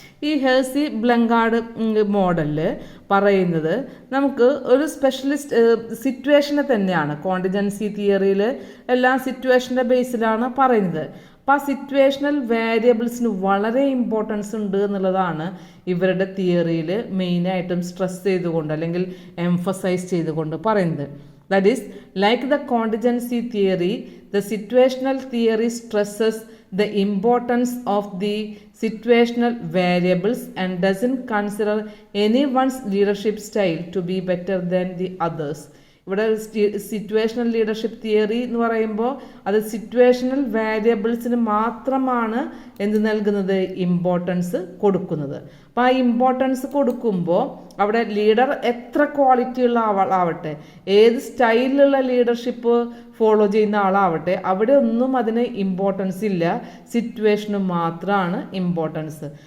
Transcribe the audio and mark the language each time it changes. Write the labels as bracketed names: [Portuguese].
[Malayalam] ഈ ഹേഴ്സി ബ്ലങ്കാർഡ് മോഡലിൽ പറയുന്നത് നമുക്ക് ഒരു സ്പെഷ്യലിസ്റ്റ് സിറ്റുവേഷനെ തന്നെയാണ്. കോണ്ടിജൻസി തിയറിയിൽ എല്ലാം സിറ്റുവേഷൻ്റെ ബേസിലാണ് പറയുന്നത്. അപ്പോൾ ആ സിറ്റുവേഷണൽ വേരിയബിൾസിന് വളരെ ഇമ്പോർട്ടൻസ് ഉണ്ട് എന്നുള്ളതാണ് ഇവരുടെ തിയറിയിൽ മെയിനായിട്ടും സ്ട്രെസ് ചെയ്തുകൊണ്ട് അല്ലെങ്കിൽ എംഫസൈസ് ചെയ്തുകൊണ്ട് പറയുന്നത്. [English] That is, like the contingency theory, the situational theory stresses the importance of the situational variables and doesn't consider anyone's leadership style to be better than the others. [Malayalam] ഇവിടെ സിറ്റുവേഷണൽ ലീഡർഷിപ്പ് തിയറി എന്ന് പറയുമ്പോൾ അത് situational വേരിയബിൾസിന് മാത്രമാണ് എന്ത് നൽകുന്നത്, importance കൊടുക്കുന്നത്. അപ്പോൾ ആ ഇമ്പോർട്ടൻസ് കൊടുക്കുമ്പോൾ അവിടെ ലീഡർ എത്ര ക്വാളിറ്റി ഉള്ള ആളാവട്ടെ, ഏത് സ്റ്റൈലിലുള്ള ലീഡർഷിപ്പ് ഫോളോ ചെയ്യുന്ന ആളാവട്ടെ, അവിടെ ഒന്നും അതിന് ഇമ്പോർട്ടൻസ് ഇല്ല, സിറ്റുവേഷന് മാത്രമാണ് ഇമ്പോർട്ടൻസ്.